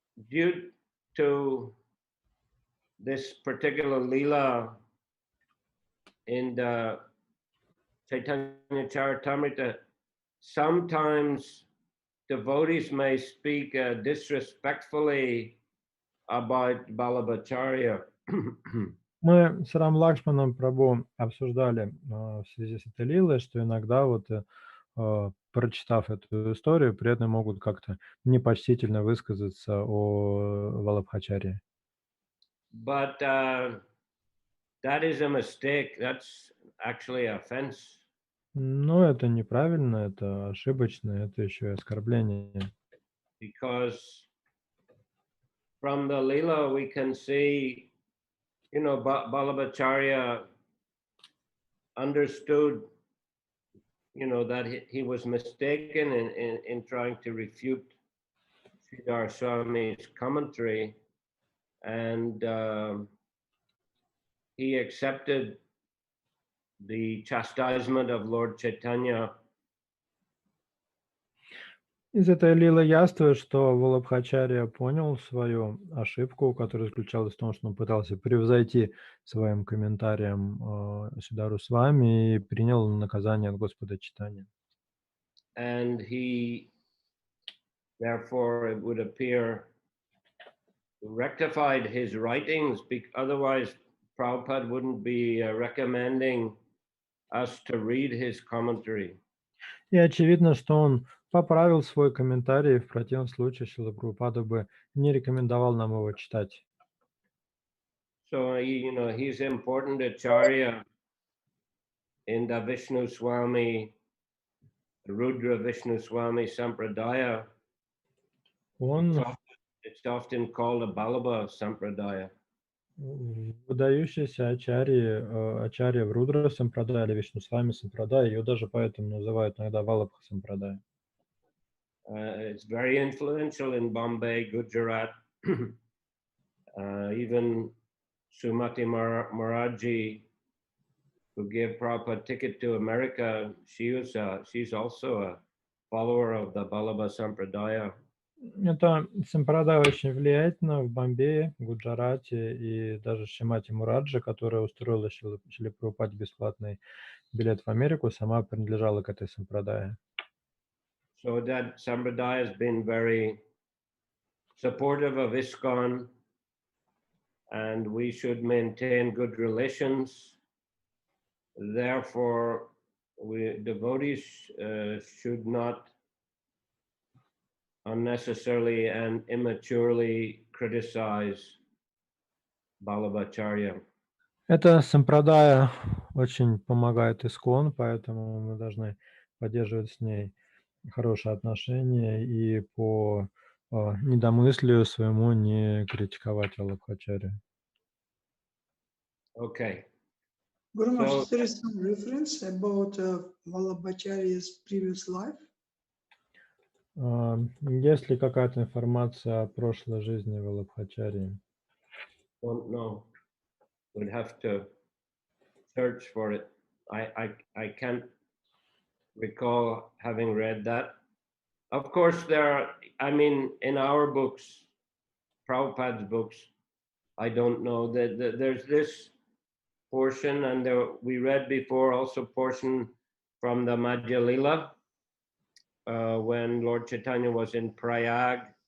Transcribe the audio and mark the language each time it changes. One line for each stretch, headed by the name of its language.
English: Due to this particular lila in the Chaitanya Charitamrita, sometimes devotees may speak disrespectfully about Ballabhacharya.
Russian: Мы с Рам Лакшманом Прабху обсуждали в связи с этой лилой, что иногда вот прочитав эту историю, преданные могут как-то непочтительно высказаться о Валабхачарье.
English: But that is a mistake. That's actually offense.
Russian: Но это неправильно, это ошибочно, это еще и оскорбление.
English: Because from the lila we can see, Ballabhacharya understood, that he was mistaken in trying to refute Sridhar Swami's commentary, and he accepted the chastisement of Lord Chaitanya.
Russian: Из этой лилы яствует, что Валабхачарья понял свою ошибку, которая заключалась в том, что он пытался превзойти своим комментарием Сидару Свами и принял наказание от Господа Чайтаньи.
English: And he, therefore, it would appear, rectified his writings, otherwise Prabhupada wouldn't be recommending us to read his commentary.
Russian: И очевидно, что он поправил свой комментарий, в противном случае Шрила Прабхупада бы не рекомендовал нам его читать.
English: So, he's important acharya in the Vishnu Swami, Rudra Vishnu Swami Sampradaya. It's often called a Ballabha Sampradaya.
Russian: Выдающийся ачарья в Рудра Сампрадая или Вишну Свами Сампрадая, ее даже поэтому называют иногда Валабха Сампрадая.
English: It's very influential in Bombay, Gujarat, even Sumati Maharaji, who gave Prabhupada a ticket to America, she's also a follower of the Vallabha Sampradaya.
Russian: Это сампрадай очень влиятельно в Бомбее, Гуджарате, и даже Шримати Мураджи, которая устроила Шриле Прабхупаде бесплатный билет в Америку, сама принадлежала к этой сампрадае.
English: So that Sampradaya has been very supportive of ISKCON, and we should maintain good relations. Therefore, devotees should not unnecessarily and immaturely criticize Vallabhacharya.
Russian: Эта сампрадая очень помогает ИСККОН, поэтому мы должны поддерживать с ней хорошие отношения и по недомыслию своему не критиковать Валабхачарью.
English: Okay. Guru Maharaj, So- is there is some reference about Vallabhacharya's previous life?
Russian: Есть ли какая-то информация о прошлой жизни Валабхачарьи?
English: Don't know. We'd have to search for it. I can't recall having read that. Of course, in our books, Prabhupada's books, I don't know that there's this portion, and we read before also portion from the Madhya Lila, when Lord Chaitanya was in Prayag.